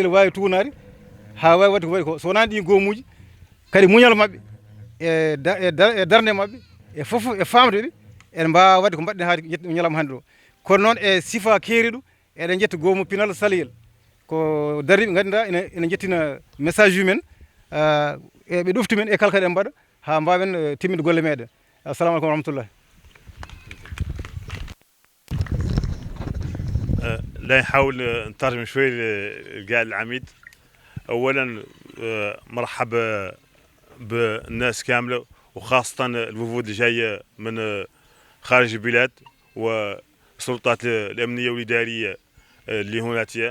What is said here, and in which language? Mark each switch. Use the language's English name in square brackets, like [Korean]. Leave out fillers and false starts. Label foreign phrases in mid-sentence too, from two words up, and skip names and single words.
[Fula] wawi tunade ha wawi wadde ko waɗi ko so wonani ɗin gomuji kadi muñal mabɓe e darde mabɓe e foof e famdeɓe en mbawa wadde ko mbaɗɗen ha ñalawma hannde ɗo kono noon e sifa keeriɗo eɗen jetta goomu pinal Salil ko dariɓe ganduɗa ene jettina message ji men ɓe ɗofti men e kala kadi en mbaɗa ha mbawen timmide golle meɗen [Arabic] السلام عليكم ورحمة الله لا نحاول نترجم شوي لقاء العميد أولا مرحبا بالناس كاملة، وخاصة الوفود اللي جاية من خارج البلاد والسلطات الأمنية والإدارية اللي هناك.